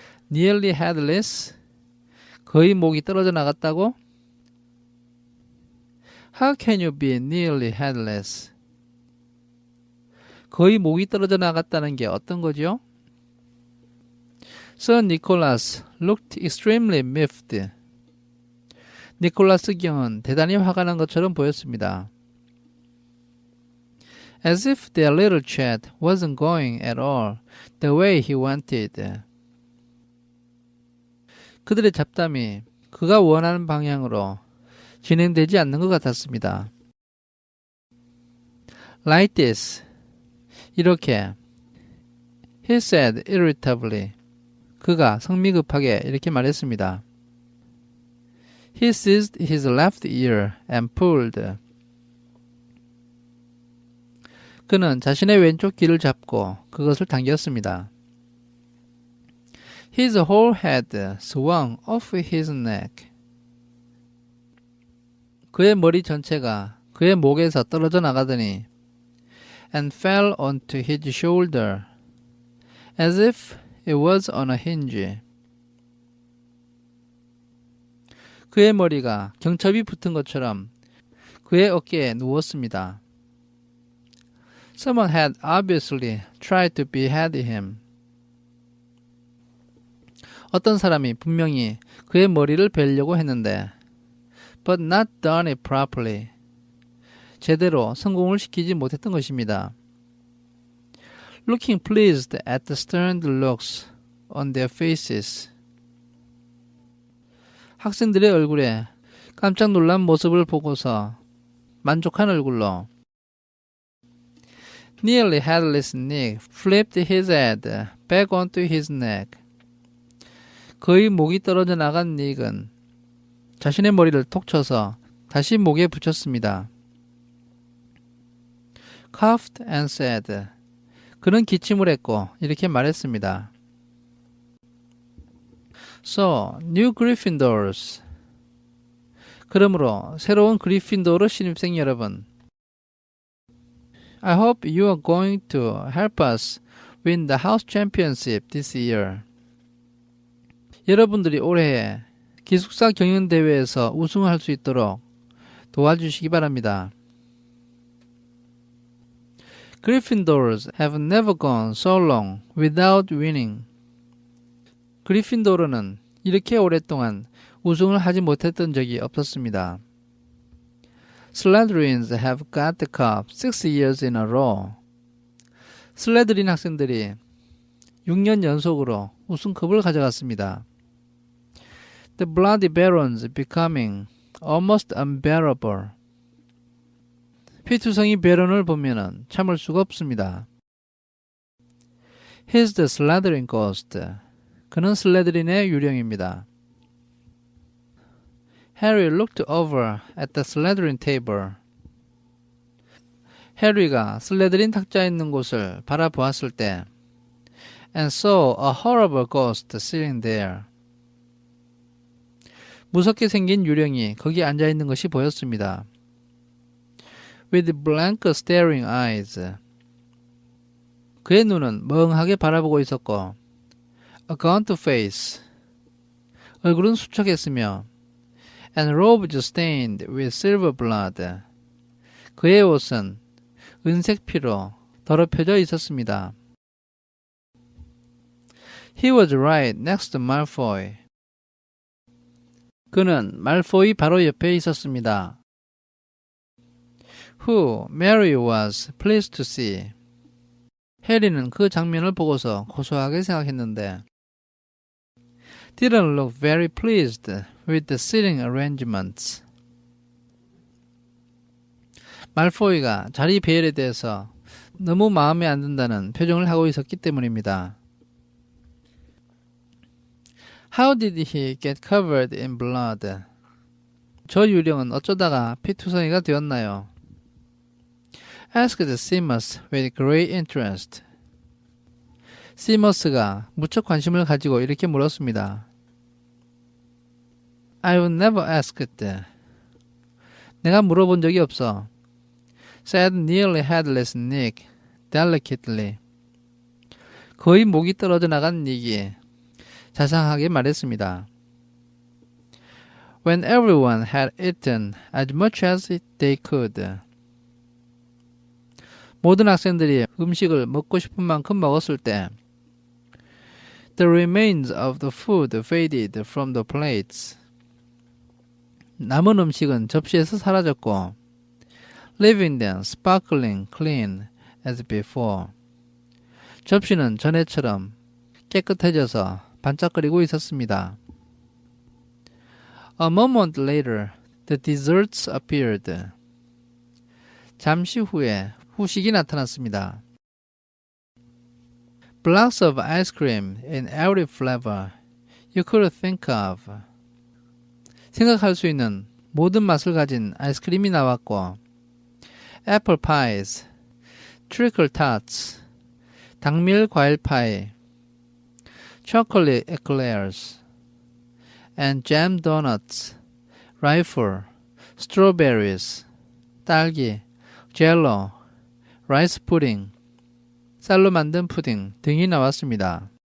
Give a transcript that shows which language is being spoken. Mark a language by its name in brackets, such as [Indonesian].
[English] Nearly headless? [Korean] 거의 목이 떨어져 나갔다고? [English] How can you be nearly headless? [Korean] 거의 목이 떨어져 나갔다는 게 어떤 거죠? [English] Sir Nicholas looked extremely miffed. [Korean] 니콜라스 경은 대단히 화가 난 것처럼 보였습니다. [English] As if their little chat wasn't going at all the way he wanted. [Korean] 그들의 잡담이 그가 원하는 방향으로 진행되지 않는 것 같았습니다. [English] Like this. [Korean] 이렇게. [English] He said irritably. [Korean] 그가 성미급하게 이렇게 말했습니다. [English] He seized his left ear and pulled. [Korean] 그는 자신의 왼쪽 귀를 잡고 그것을 당겼습니다. [English] His whole head swung off his neck. [Korean] 그의 머리 전체가 그의 목에서 떨어져 나가더니 [English] and fell onto his shoulder as if it was on a hinge. [Korean] 그의 머리가 경첩이 붙은 것처럼 그의 어깨에 누웠습니다. [English] Someone had obviously tried to behead him. [Korean] 어떤 사람이 분명히 그의 머리를 베려고 했는데 [English] but not done it properly. [Korean] 제대로 성공을 시키지 못했던 것입니다. [English] Looking pleased at the stern looks on their faces. [Korean] 학생들의 얼굴에 깜짝 놀란 모습을 보고서 만족한 얼굴로 [English] Nearly headless Nick flipped his head back onto his neck. [Korean] 거의 목이 떨어져 나간 닉은 자신의 머리를 톡 쳐서 다시 목에 붙였습니다. [English] Coughed and said. [Korean] 그는 기침을 했고 이렇게 말했습니다. [English] So, new Gryffindors. [Korean] 그러므로 새로운 그리핀도르 신입생 여러분. [English] I hope you are going to help us win the house championship this year. [Korean] 여러분들이 올해 기숙사 경연대회에서 우승할 수 있도록 도와주시기 바랍니다. [English] Gryffindors have never gone so long without winning. [Korean] 그리핀도르는 이렇게 오랫동안 우승을 하지 못했던 적이 없었습니다. [English] Slytherins have got the cup 6 years in a row. [Korean] 슬레드린 학생들이 6년 연속으로 우승컵을 가져갔습니다. [English] The Bloody Barons becoming almost unbearable. [Korean] 피투성이 베런을 보면은 참을 수가 없습니다. [English] He's the Slytherin ghost. [Korean] 그는 슬레드린의 유령입니다. [English] Harry looked over at the Slytherin table. [Korean] 해리가 슬레드린 탁자에 있는 곳을 바라보았을 때 [English] and saw a horrible ghost sitting there. [Korean] 무섭게 생긴 유령이 거기 앉아있는 것이 보였습니다. [English] With blank staring eyes. [Korean] 그의 눈은 멍하게 바라보고 있었고 [English] a gaunt face. [Korean] 얼굴은 수척했으며 [English] and robes stained with silver blood. [Korean] 그의 옷은 은색 피로 더럽혀져 있었습니다. [English] He was right next to Malfoy. [Korean] 그는 말포이 바로 옆에 있었습니다. [English] Who Mary was pleased to see. [Korean] 해리는 그 장면을 보고서 고소하게 생각했는데 [English] didn't look very pleased with the sitting arrangements. [Korean] 말포이가 자리 배열에 대해서 너무 마음에 안 든다는 표정을 하고 있었기 때문입니다. [English] How did he get covered in blood? [Korean] 저 유령은 어쩌다가 피투성이가 되었나요? [English] Asked Seamus with great interest. [Korean] 시머스가 무척 관심을 가지고 이렇게 물었습니다. [English] I've never asked. [Korean] 내가 물어본 적이 없어. [English] Said nearly headless Nick, delicately. [Korean] 거의 목이 떨어져 나간 닉이 자상하게 말했습니다. [English] When everyone had eaten as much as they could. [Korean] 모든 학생들이 음식을 먹고 싶은 만큼 먹었을 때 [English] The remains of the food faded from the plates. [Korean] 남은 음식은 접시에서 사라졌고 [English] leaving them sparkling clean as before. [Korean] 접시는 전에처럼 깨끗해져서 반짝거리고 있었습니다. [English] A moment later, the desserts appeared. [Korean] 잠시 후에 후식이 나타났습니다. [English] Blocks of ice cream in every flavor you could think of. [Korean] 생각할 수 있는 모든 맛을 가진 아이스크림이 나왔고 [English] apple pies, treacle tarts, [Korean] 당밀 과일 파이, [English] chocolate eclairs, and jam donuts, rifle, strawberries, [Korean] 딸기, 젤로, 라이스 푸딩, 쌀로 만든 푸딩 등이 나왔습니다.